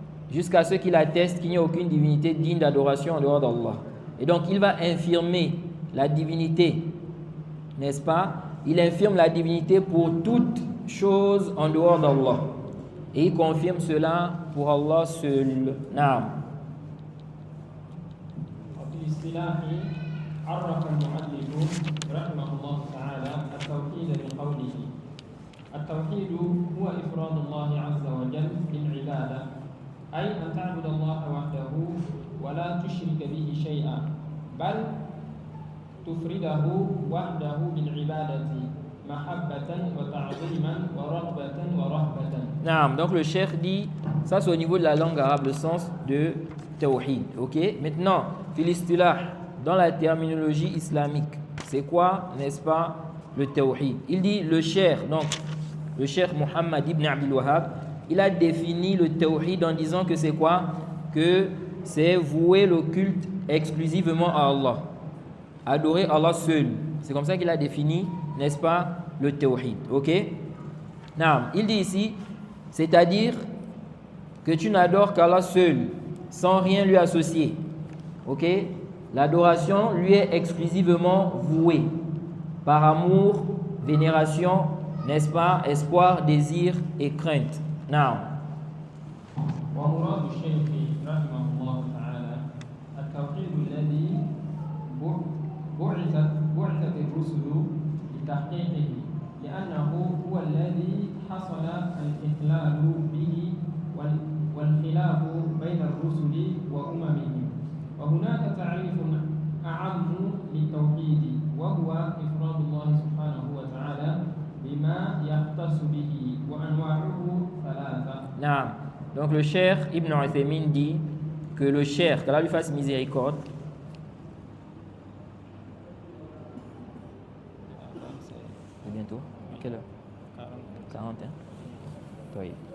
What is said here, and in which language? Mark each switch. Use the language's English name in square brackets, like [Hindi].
[French] Jusqu'à ce qu'il atteste qu'il n'y a aucune divinité digne d'adoration en dehors d'Allah. Et donc il va infirmer la divinité, n'est-ce pas? Il infirme la divinité pour toute chose en dehors d'Allah. Et il confirme cela pour Allah seul. [Arabic] Naam. عرف المؤلف رحمه الله تعالى التوحيد بقوله التوحيد هو إفراد الله عز وجل بالعبادة، أي أن تعبد الله وحده ولا تشرك به شيئا، بل تفرده وحده بالعبادة محبة وتعظيما ورغبة ورهبة. [French] Naam, donc le cheikh dit, ça c'est au niveau de la langue arabe, le sens de tawhid. Ok, maintenant, [Arabic] fil istilah, [French] dans la terminologie islamique, c'est quoi, n'est-ce pas, le tawhid? Il dit le cheikh, donc le cheikh Muhammad ibn Abdul Wahhab, il a défini le tawhid en disant que c'est quoi? Que c'est vouer le culte exclusivement à Allah, adorer Allah seul. C'est comme ça qu'il a défini, n'est-ce pas, le tawhid. Ok? Naam, il dit ici, c'est-à-dire que tu n'adores qu'Allah seul, sans rien lui associer. Ok? L'adoration lui est exclusivement vouée par amour, vénération, n'est-ce pas, espoir, désir et crainte. Now. [Arabic] ومراد الشيخ رحمه الله تعالى التوحيد الذي بعثت الرسل لتحقيقه لأنه هو الذي حصل الإخلال به والخلاف بين الرسل وأممهم وهناك تعريف أعم للتوحيد وهو إفراد الله سبحانه وتعالى بما يختص به وأنواعه ثلاثة. نعم. [French] Donc le cheikh Ibn Uthaymin dit que le cheikh, qu'Allah lui fasse miséricorde, c'est bientôt, à quelle heure? 40. Oui.